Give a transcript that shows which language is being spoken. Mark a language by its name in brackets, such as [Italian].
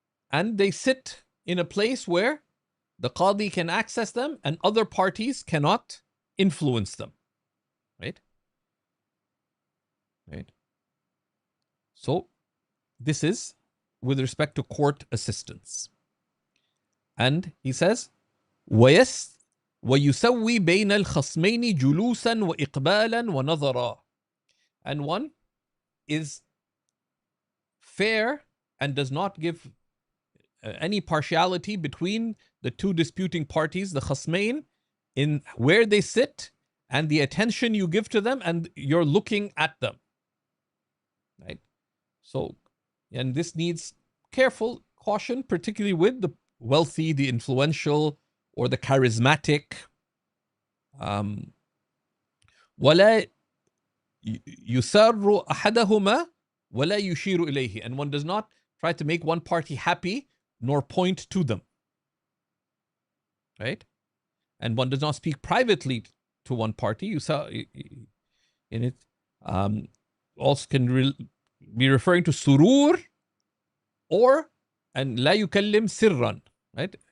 [English] And they sit in a place where the Qadi can access them and other parties cannot influence them. Right? So, this is with respect to court assistance. And he says, [Arabic] ويسوي بين الخصمين جلوسا وإقبالا ونظرا. [English] And one is fair and does not give any partiality between the two disputing parties, the khasmain, in where they sit and the attention you give to them and you're looking at them. Right? So, and this needs careful caution, particularly with the wealthy, the influential, or the charismatic. [Arabic] ولا يسر أحدهما ولا يشير إليه. [English] And one does not try to make one party happy nor point to them. Right? And one does not speak privately to one party. You saw in it also can be referring to surur or and [Arabic] لا يكلم سرا. [English] Right?